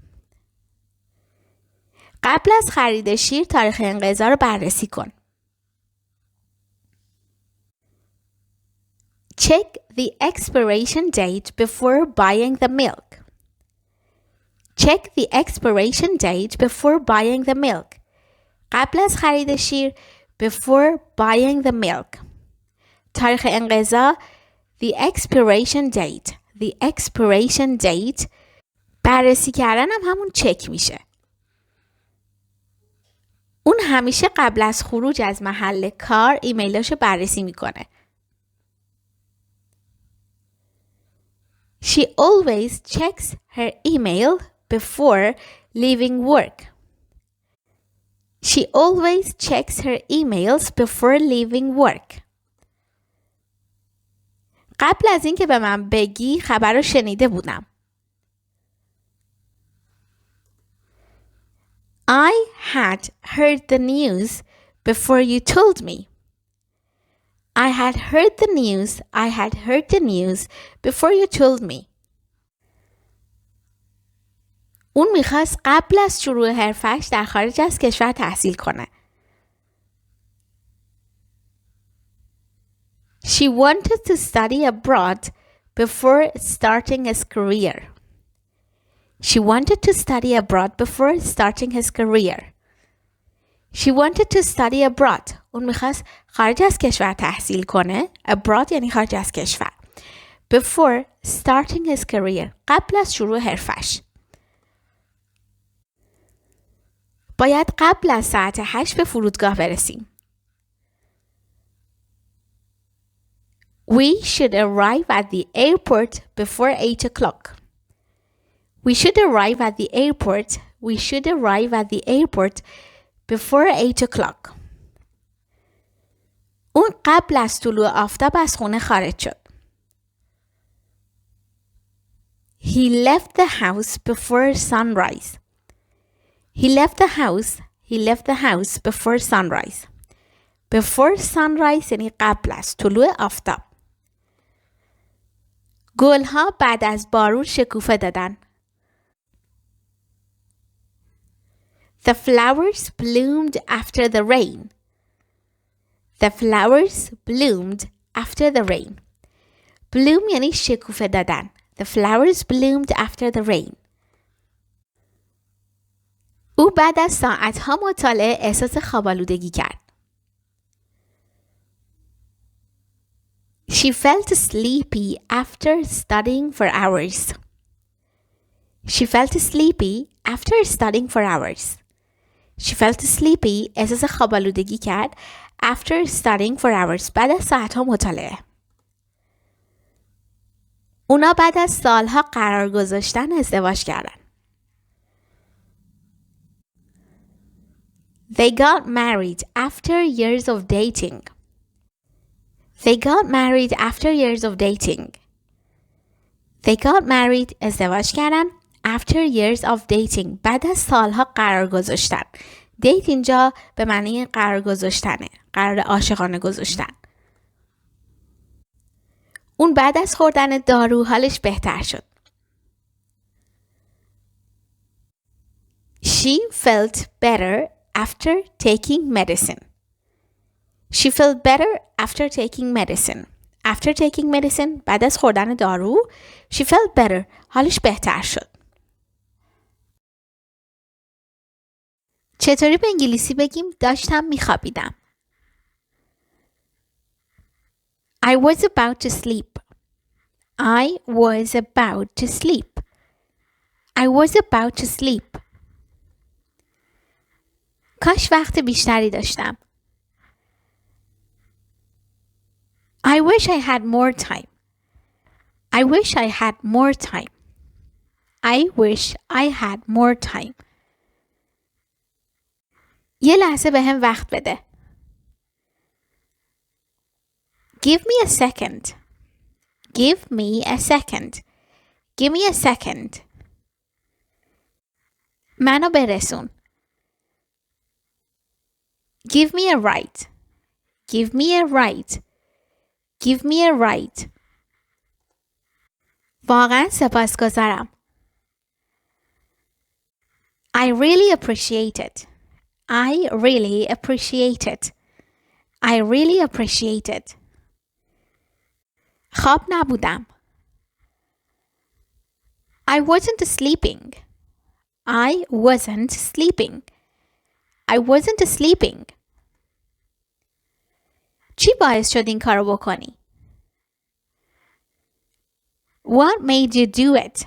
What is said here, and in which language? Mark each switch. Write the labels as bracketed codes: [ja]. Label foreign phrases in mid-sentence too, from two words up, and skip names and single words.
[fa] قبل از خرید شیر تاریخ انقضا رو بررسی کن. [en] Check the expiration date before buying the milk. Check the expiration date before buying the milk. [fa] قبل از خرید شیر [en] before buying the milk. [fa] تاریخ انقضا [en] the expiration date. The expiration date [fa] بررسی کردن هم همون چک میشه. اون همیشه قبل از خروج از محل کار ایمیلاشو بررسی میکنه. [en] She always checks her email before leaving work. She always checks her emails before leaving work. [fa] قبل از اینکه به من بگی خبر رو شنیده بودم. [en] I had heard the news before you told me. I had heard the news. I had heard the news before you told me. [fa] اون میخواست قبل از شروع حرفش در خارج از کشور تحصیل کنه. [en] She wanted to study abroad before starting his career. She wanted to study abroad before starting his career. She wanted to study abroad. [fa] اون میخواست خارج از کشور تحصیل کنه. Abroad یعنی خارج از کشور. [en] Before starting his career. [fa] قبل از شروع حرفش. باید قبل از ساعت 8 به فرودگاه برسیم. [en] We should arrive at the airport before 8 o'clock. We should arrive at the airport. We should arrive at the airport before 8 o'clock. [fa] اون قبل از طلوع آفتاب از خونه خارج شد. [en] He left the house before sunrise. He left the house. He left the house before sunrise. Before sunrise [fa] یعنی قبل از طلوع آفتاب. گلها بعد از بارون شکوفه دادن. [en] The flowers bloomed after the rain. The flowers bloomed after the rain. [fa] Bloom یعنی شکوفه دادن. [en] The flowers bloomed after the rain. [fa] او بعد از ساعتها مطالعه احساس خواب‌آلودگی کرد. [en] She felt sleepy after studying for hours. She felt sleepy after studying for hours. She felt sleepy [fa] احساس خواب‌آلودگی کرد [en] after studying for hours [fa] بعد از ساعتها مطالعه. اونا بعد از سالها قرار گذاشتن ازدواج کردن. [en] They got married after years of dating. They got married after years of dating. They got married [fa] ازدواج کردن [en] after years of dating [fa] بعد از سالها قرار گذاشتن. دیت اینجا به معنی قرار گذاشتنه. قرار عاشقانه گذاشتن. اون بعد از خوردن دارو حالش بهتر شد. [en] She felt better after taking medicine. She felt better after taking medicine. After taking medicine, [fa] بعد از خوردن دارو. [en] She felt better. [fa] حالش بهتر شد. چطوری به انگلیسی بگیم داشتم میخوابیدم؟ [en] I was about to sleep. I was about to sleep. I was about to sleep. [fa] کاش وقت بیشتری داشتم. [en] I wish I had more time. I wish I had more time. I wish I had more time. [fa] یه لحظه به هم وقت بده. [en] Give me a second. Give me a second. Give me a second. [fa] منو برسون. [en] Give me a ride. Give me a ride. Give me a ride. [fa] واقعا سپاسگزارم. [en] I really appreciate it. I really appreciate it. I really appreciate it. [fa] خواب نبودم. [en] I wasn't sleeping. I wasn't sleeping. I wasn't sleeping. [fa] چی باعث شد این کارو بکنی؟ [en] What made you do it?